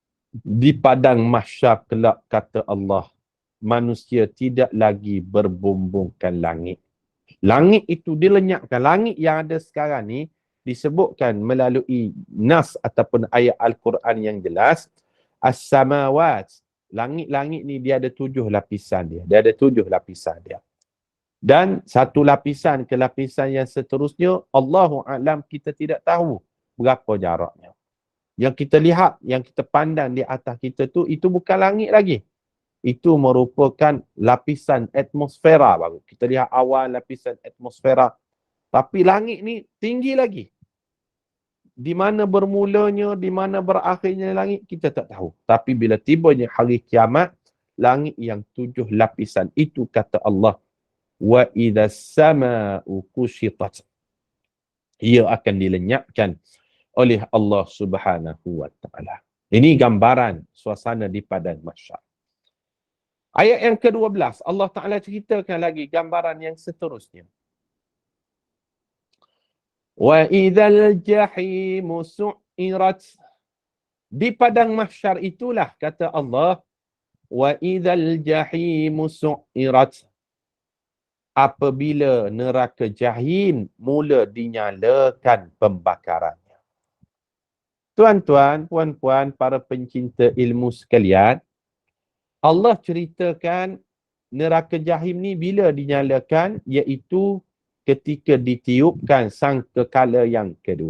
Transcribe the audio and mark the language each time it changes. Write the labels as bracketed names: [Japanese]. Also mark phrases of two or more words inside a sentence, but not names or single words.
[Malay] Di padang mahsyar kelak kata Allah, manusia tidak lagi berbumbungkan langit. Langit itu dilenyapkan. Langit yang ada sekarang ni disebutkan melalui nas ataupun ayat Al-Quran yang jelas. As-samawat. Langit-langit ni dia ada 7 lapisan dia. Dia ada 7 lapisan dia. Dan satu lapisan ke lapisan yang seterusnya, [Arabic] الله أعلم, [Malay] kita tidak tahu berapa jaraknya. Yang kita lihat, yang kita pandang di atas kita tu, itu bukan langit lagi. Itu merupakan lapisan atmosfera baru. Kita lihat awal lapisan atmosfera. Tapi langit ni tinggi lagi. Di mana bermulanya, di mana berakhirnya langit, kita tak tahu. Tapi bila tibanya hari kiamat, langit yang 7 lapisan, itu kata Allah, [Arabic] وإذا السماء كشطت, [Malay] ia akan dilenyapkan oleh Allah [Arabic] سبحانه وتعالى. [Malay] Ini gambaran suasana di padang mahsyar. Ayat yang ke-12, Allah Taala ceritakan lagi gambaran yang seterusnya. [Arabic] وإذا الجحيم سعرت. [Malay] Di padang mahsyar itulah kata Allah, [Arabic] وإذا الجحيم سعرت, [Malay] apabila neraka jahim mula dinyalakan pembakarannya. Tuan-tuan, puan-puan, para pencinta ilmu sekalian, Allah ceritakan neraka jahim ni bila dinyalakan, iaitu ketika ditiupkan sangkakala yang kedua.